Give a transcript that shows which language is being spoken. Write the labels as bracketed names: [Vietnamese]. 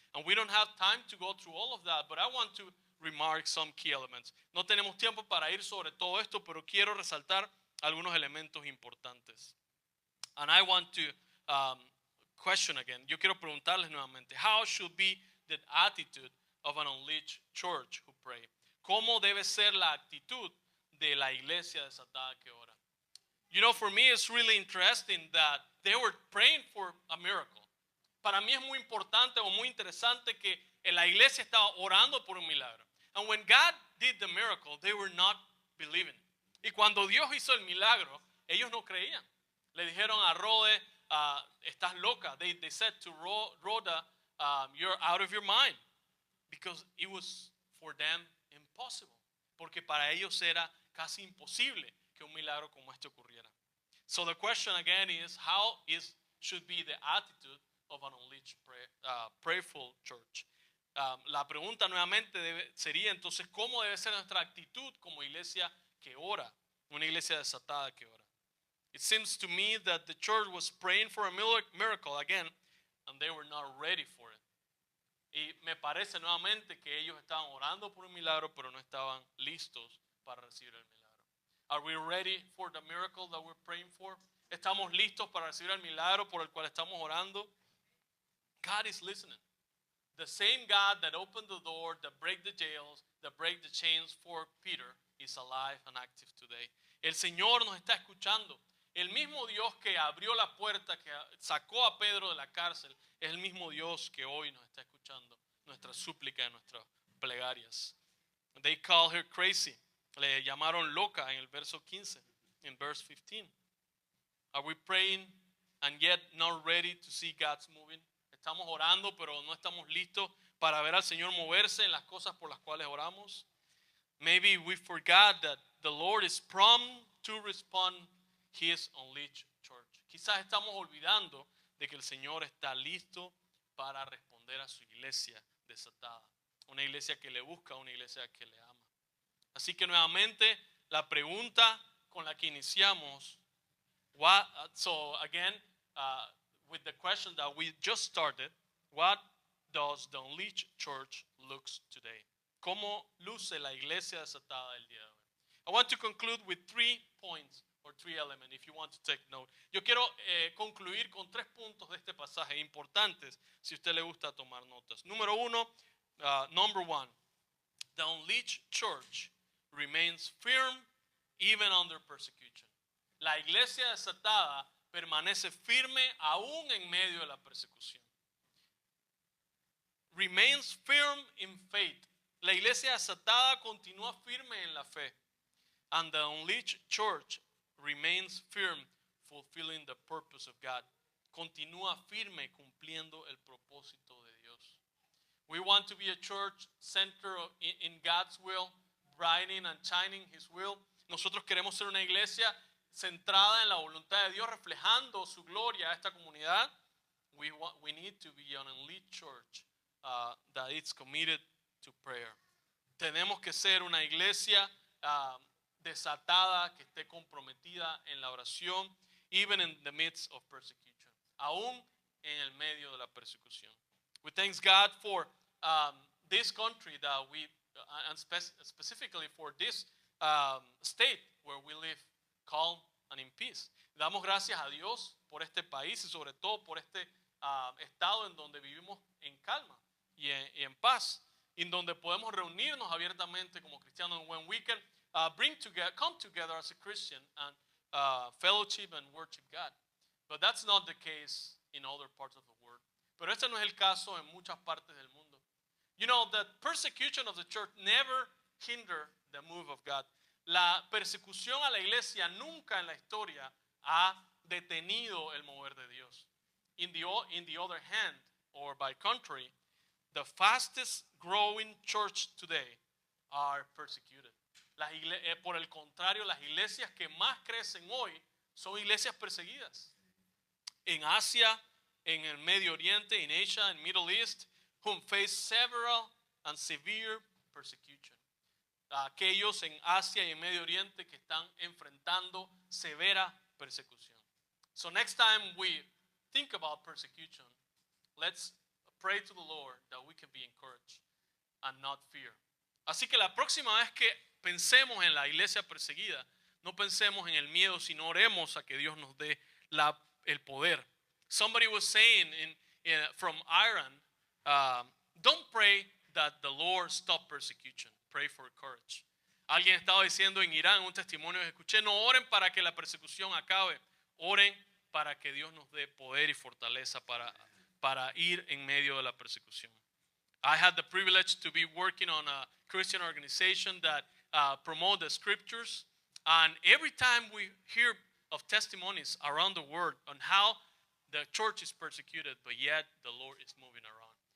[English] And we don't have time to go through all of that, but I want to remark some key elements. [Spanish] No tenemos tiempo para ir sobre todo esto, pero quiero resaltar algunos elementos importantes. [English] And I want to question again. [Spanish] Yo quiero preguntarles nuevamente, [English] how should be the attitude of an unleashed church who pray? [Spanish] ¿Cómo debe ser la actitud de la iglesia desatada que ora? [English] You know, for me it's really interesting that they were praying for a miracle. [Spanish] Para mí es muy importante o muy interesante que la iglesia estaba orando por un milagro. [English] And when God did the miracle, they were not believing. [Spanish] Y cuando Dios hizo el milagro, ellos no creían. Le dijeron a Rode, estás loca. [English] They said to Rhoda, you're out of your mind. Because it was for them impossible. [Spanish] Porque para ellos era casi imposible que un milagro como este ocurriera. [English] So the question again is, should be the attitude of an unleashed prayerful church? [Spanish] La pregunta nuevamente sería entonces, ¿cómo debe ser nuestra actitud como iglesia que ora? Una iglesia desatada que ora. [English] It seems to me that the church was praying for a miracle again, and they were not ready for it. [Spanish] Y me parece nuevamente que ellos estaban orando por un milagro, pero no estaban listos para recibir el milagro. [English] Are we ready for the miracle that we're praying for? [Spanish] ¿Estamos listos para recibir el milagro por el cual estamos orando? [English] God is listening. The same God that opened the door, that break the jails, that break the chains for Peter is alive and active today. [Spanish] El Señor nos está escuchando. El mismo Dios que abrió la puerta, que sacó a Pedro de la cárcel, es el mismo Dios que hoy nos está escuchando nuestras súplicas, nuestras plegarias. [English] They call her crazy. [Spanish] Le llamaron loca en el verso 15, [English] in verse 15. Are we praying and yet not ready to see God's moving? [Spanish] Estamos orando, pero no estamos listos para ver al Señor moverse en las cosas por las cuales oramos. [English] Maybe we forgot that the Lord is prompt to respond His unleashed church. [Spanish] Quizás estamos olvidando de que el Señor está listo para responder a su iglesia desatada. Una iglesia que le busca, una iglesia que le ama. Así que nuevamente la pregunta con la que iniciamos, [English] so again, with the question that we just started, what does the unleashed church looks today? [Spanish] ¿Cómo luce la iglesia desatada el día de hoy? [English] I want to conclude with 3 points or 3 elements if you want to take note. [Spanish] Yo quiero concluir con 3 puntos de este pasaje importantes si a usted le gusta tomar notas. Número 1, [English] number 1, the unleashed church remains firm even under persecution. [Spanish] La iglesia desatada permanece firme aún en medio de la persecución. [English] Remains firm in faith. [Spanish] La iglesia desatada continúa firme en la fe. [English] And the unleashed church remains firm fulfilling the purpose of God. [Spanish] Continúa firme cumpliendo el propósito de Dios. [English] We want to be a church centered in God's will, brightening and shining His will. [Spanish] Nosotros queremos ser una iglesia centrada en la voluntad de Dios, reflejando su gloria a esta comunidad. [English] We need to be an elite church that is committed to prayer. [Spanish] Tenemos que ser una iglesia desatada que esté comprometida en la oración, [English] even in the midst of persecution, [Spanish] aún en el medio de la persecución. [English] We thank God for this country that we, and specifically for this state where we live, calm and in peace. [Spanish] Damos gracias a Dios por este país y sobre todo por este estado en donde vivimos en calma y en paz, en donde podemos reunirnos abiertamente como cristianos, [English] when we can come together as a Christian and fellowship and worship God. But that's not the case in other parts of the world. [Spanish] Pero este no es el caso en muchas partes del mundo. [English] You know, the persecution of the church never hindered the move of God. [Spanish] La persecución a la iglesia nunca en la historia ha detenido el mover de Dios. [English] In the other hand, or by contrary, the fastest growing church today are persecuted. [Spanish] Por el contrario, las iglesias que más crecen hoy son iglesias perseguidas. En Asia, en el Medio Oriente, [English] in Asia, in Middle East, whom face several and severe persecution. [Spanish] Aquellos en Asia y en Medio Oriente que están enfrentando severa persecución. [English] So next time we think about persecution, let's pray to the Lord that we can be encouraged and not fear. [Spanish] Así que la próxima vez que pensemos en la iglesia perseguida, no pensemos en el miedo, sino oremos a que Dios nos dé el poder [English] Somebody was saying from Iran, don't pray that the Lord stop persecution. Pray for courage. [Spanish] Alguien estaba diciendo en Irán, un testimonio que escuché, no oren para que la persecución acabe, oren para que Dios nos dé poder y fortaleza para ir en medio de la persecución. [English] I had the privilege to be working on a Christian organization that promote the scriptures, and every time we hear of testimonies around the world on how the church is persecuted, but yet the Lord is moving around.